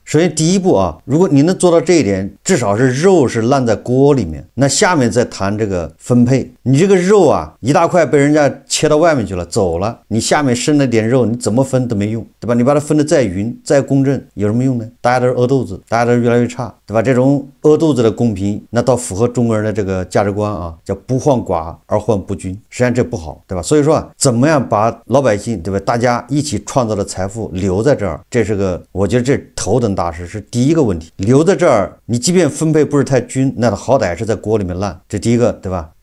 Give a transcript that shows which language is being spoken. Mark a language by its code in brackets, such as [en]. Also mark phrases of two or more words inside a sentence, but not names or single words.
[zh] 首先第一步啊，如果你能做到這一點，至少是肉是爛在鍋裡面，那下面再談這個分配。你這個肉啊，一大塊被人家切到外面去了，走了，你下面剩了點肉，你怎麼分都沒用，對吧？你把它分得再匀再公正，有什麼用呢？大家都是餓肚子，大家都是越来越差，对吧？這種餓肚子的公平，那倒符合中國人的這個價值觀啊，叫不患寡而患不均，實際上這不好，對吧？所以說啊，怎麼樣把老百姓，對吧？大家一起創造的財富留在這兒，這是個我覺得這頭等大事，是第一個問題。留在這兒，你即便分配不是太均，那好歹是在鍋裡面爛，這第一個，對吧？